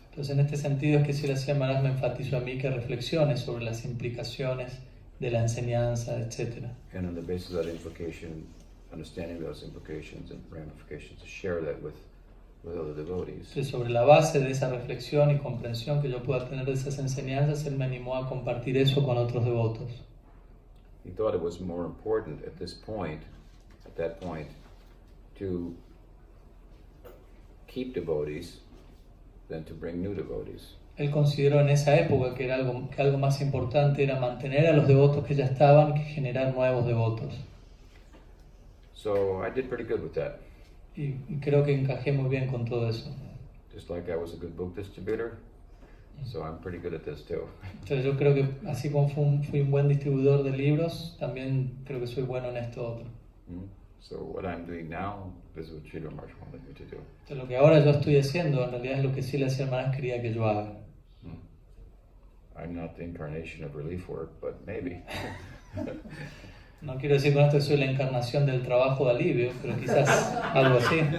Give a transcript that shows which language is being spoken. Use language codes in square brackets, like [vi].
[es] Entonces, en este sentido es que Srila Maharaj me enfatizó a mí que reflexione sobre las implicaciones de la enseñanza, etc. [en] And on the basis of that implication, understanding those implications and ramifications, to share that with other devotees. [es] Entonces, sobre la base de esa reflexión y comprensión que yo pueda tener de esas enseñanzas, él me animó a compartir eso con otros devotos. [en] He thought it was more important at that point, to keep devotees than to bring new devotees. [es] Él consideró en esa época que algo más importante era mantener a los devotos que ya estaban que generar nuevos devotos. [en] So I did pretty good with that. [es] Y creo que encajé muy bien con todo eso. [en] Just like I was a good book distributor, so I'm pretty good at this too. [es] Entonces yo creo que así como fui un buen distribuidor de libros, también creo que soy bueno en esto otro. [en] So what I'm doing now is what Srila Maharaj wanted me to do. [es] Entonces lo que ahora yo estoy haciendo en realidad es lo que Srila Maharaj quería que yo haga. [en] I'm not the incarnation of relief work, but maybe. [es] No quiero decir con esto que soy la encarnación del trabajo de alivio, pero quizás algo así.